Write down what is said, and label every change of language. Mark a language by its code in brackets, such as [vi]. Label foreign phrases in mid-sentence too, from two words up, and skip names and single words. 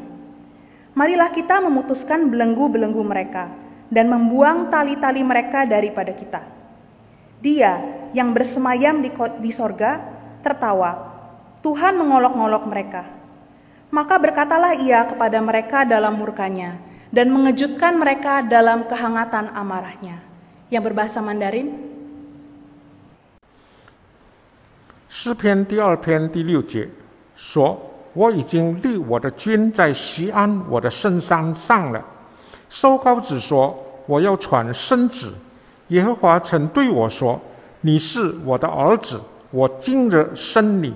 [id] Marilah kita memutuskan belenggu-belenggu mereka dan membuang tali-tali mereka daripada kita. Dia yang bersemayam di sorga tertawa, Tuhan mengolok-ngolok mereka. Maka berkatalah Ia kepada mereka dalam murkanya dan mengejutkan mereka dalam kehangatan amarahnya. Yang berbahasa Mandarin. [zh] 诗篇第2篇第6节说：“我已经立我的君在锡安我的圣山上了。” 受膏者说：“我要传圣旨。” 耶和华曾对我说：“你是我的儿子，我今日生你。